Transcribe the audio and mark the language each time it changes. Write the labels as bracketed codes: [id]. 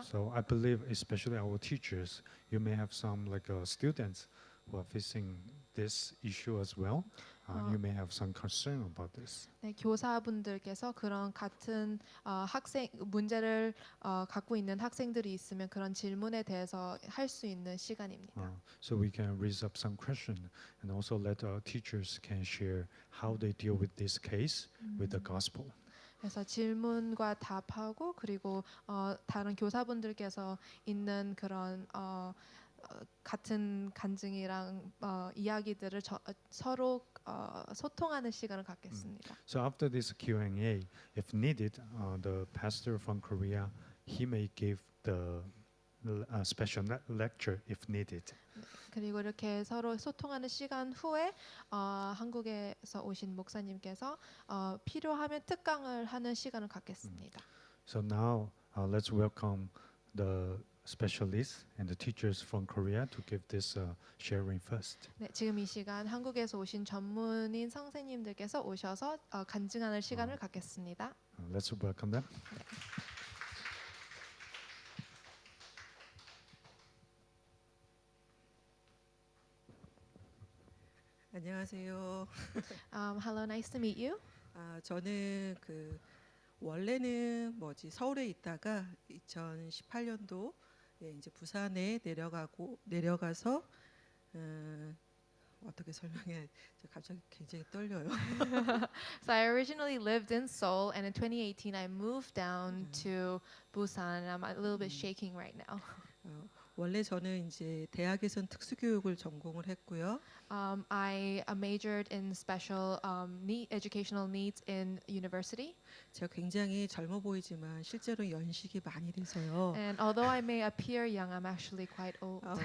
[en] So I believe, especially our teachers, you may have some students who are facing this issue as well. you may have some concern about this. [ko] 네, 교사분들께서 그런 같은 학생 문제를 갖고 있는 학생들이 있으면 그런 질문에 대해서 할 수 있는 시간입니다. [en] So we can raise up some question and also let our teachers can share how they deal with this case with the gospel. [ko] 그래서 질문과 답하고 그리고 다른 교사분들께서 있는 그런 같은 간증이랑 이야기들을 서로 소통하는 시간을 갖겠습니다. [en] So after this Q&A, if needed, the pastor from Korea, he may give the special lecture if needed. [ko] 그리고 이렇게 서로 소통하는 시간 후에 한국에서 오신 목사님께서 필요하면 특강을 하는 시간을 갖겠습니다. [en] So now let's welcome the specialists and the teachers from Korea to give this sharing first. [ko] 네, 지금 이 시간 한국에서 오신 전문인 선생님들께서 오셔서 간증하는 시간을 갖겠습니다. [en] Let's welcome them. [ko] 안녕하세요. [en] Hello, nice to meet you. [ko] 저는 원래는 서울에 있다가 2018년도 이제 부산에 내려가서 어떻게 설명해? 저 갑자기 굉장히 떨려요. [en] So I originally lived in Seoul, and in 2018 I moved down to Busan, and I'm a little bit shaking right now. [ko] 원래 저는 이제 대학에선 특수교육을 전공을 했고요. [en] I majored in special educational needs in university. [ko] 제가 굉장히 젊어 보이지만 실제로 연식이 많이 돼서요. [en] And although I may appear young, I'm actually quite old.